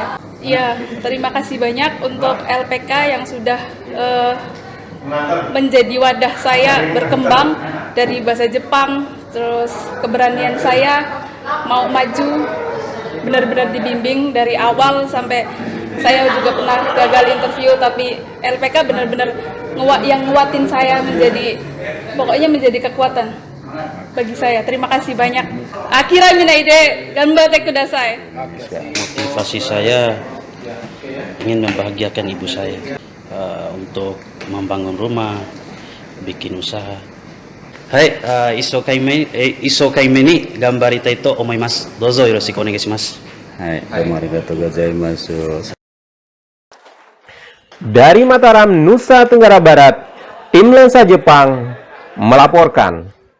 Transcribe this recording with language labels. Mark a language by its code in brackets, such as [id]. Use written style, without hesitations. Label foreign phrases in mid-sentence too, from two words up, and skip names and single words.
[id] Iya, terima kasih banyak untuk LPK yang sudah menjadi wadah saya berkembang dari bahasa Jepang, terus keberanian saya mau maju benar-benar dibimbing dari awal sampai. Saya juga pernah gagal interview, tapi LPK benar-benar yang nguatin saya menjadi kekuatan bagi saya. Terima kasih banyak. [ja] 諦めないで頑張ってください. [id] Motivasi saya ingin membahagiakan ibu saya untuk membangun rumah, bikin usaha. [ja] はい、一生懸命に頑張りたいと思います. どうぞよろしくお願いします. はい、ありがとうございます. [id] Dari Mataram, Nusa Tenggara Barat, tim lensa Jepang melaporkan.